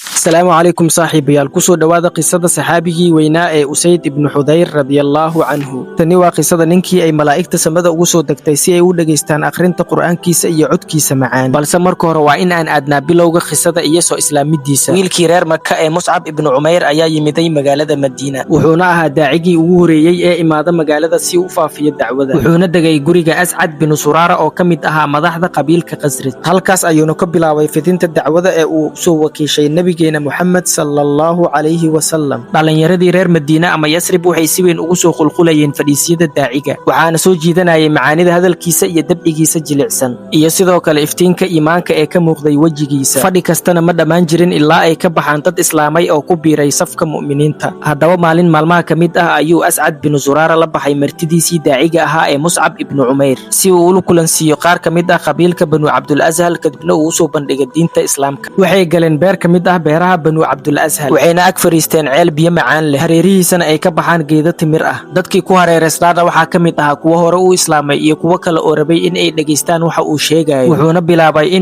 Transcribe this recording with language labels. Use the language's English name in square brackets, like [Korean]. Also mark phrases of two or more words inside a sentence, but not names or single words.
[Arabic] السلام عليكم صاحبي الكسو [Somali] دواada qisada saxaabigii weynaa ee Usayd ibn Hudayr [Arabic] رضي الله عنه [Somali] tani waa qisada ninkii ay malaa'igta samada ugu soo degtay si ay u dhageystaan akhrinta quraankiisa iyo codkiisa macaan balse marka hore waa in aan aadnaa bilowga qisada iyo soo islaamidiisa wiilkii reer Makka ee Mus'ab ibn Umayr ayaa yimiday magaalada Madiina wuxuuna ahaa daacigii ugu horeeyay ee imaada magaalada si uu u faafiyo dacwada wuxuuna degay guriga As'ad bin Surara oo kamid ahaa madaxda qabiilka Khasraj halkaas ayuuna ka bilaabay fidinta dacwada ee uu soo wakiishay nabigeena Muhammad [Arabic] صلى الله عليه وسلم [Somali] dhalinyaradii reer Madiina ama Yasrib waxay si weyn ugu soo qulqulayeen fadhiisiyada daaciga waxaana soo jiidanayay macaanida hadalkiisa iyo dabcigiisa jilicsan iyo sidoo kale iftiinka iimaanka ee ka muuqday wajigiisa fadhi kastana ma dhamaan jirin ilaa ay ka baxaan dad islaamay oo ku biiray safka mu'miniinta haddaba maalin maalmaha kamid ah ayuu As'ad bin Zurara la baxay martidiisii daaciga ahaa ee Mus'ab ibn Umayr si uu ula kulansiiyo qaar kamid ah qabiilka Banu Abdul Azhal kadibna uu soo bandhigay diinta islaamka waxay galeen beer kamid ah beeraha Banu Abdul Azhal waxayna ag fariisteen ceel biyo macaan leh hareerihiisana ay ka baxaan geedo timir ah dadkii ku hareereysnaana waxaa kamid ah kuwa hore u islaamay iyo kuwa kale oo rabay in ay dhageystaan waxa uu sheegayo wuxuuna bilaabay in